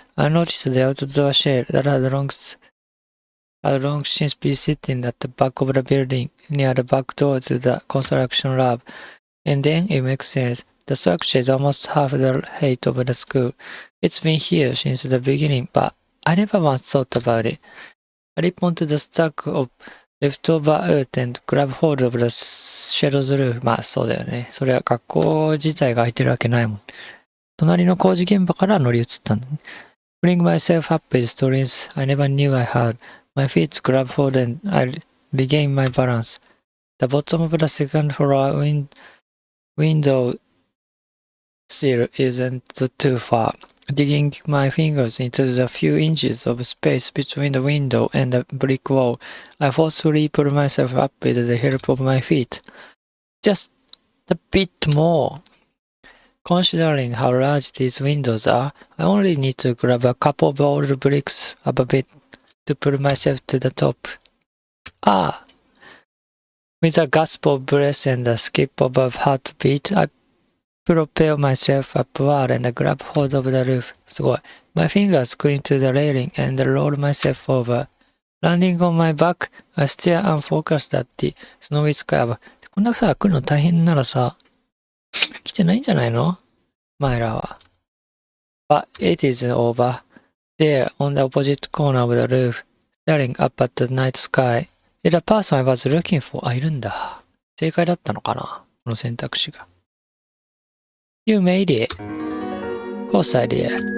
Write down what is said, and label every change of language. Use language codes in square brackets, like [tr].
[en] I noticed the outdoor shade that had long since been sitting at the back of the building, near the back door to the construction lab. And then it makes sense. The structure is almost half the height of the school. It's been here since the beginning, but I never once thought about it. I leap onto the stack of leftover earth and grab hold of the shadow's roof. [ja] まあそうだよね。それは学校自体が空いてるわけないもん。隣の工事現場から乗り移ったんだね。 [en] Bring myself up with stories I never knew I had. My feet grab hold and I regain my balance. The bottom of the second floor window sill isn't too far. Digging my fingers into the few inches of space between the window and the brick wall, I forcefully pull myself up with the help of my feet. Just a bit more. Considering how large these windows are, I only need to grab a couple of old bricks up a bit to pull myself to the top. Ah! With a gasp of breath and a skip of a heartbeat, I propel myself upward and grab hold of the roof. [ja] すごい。 [en] My fingers cling to the railing and roll myself over. Landing on my back, I stare unfocused at the snowy sky. [ja] こんなさ、来るの大変ならさ、来てないんじゃないの？前らは。 [en] But it isn't over. There, on the opposite corner of the roof, staring up at the night sky, is the person I was looking for. [ja] あ、いるんだ。正解だったのかな？この選択肢が。 [en] You made it. Of course I did.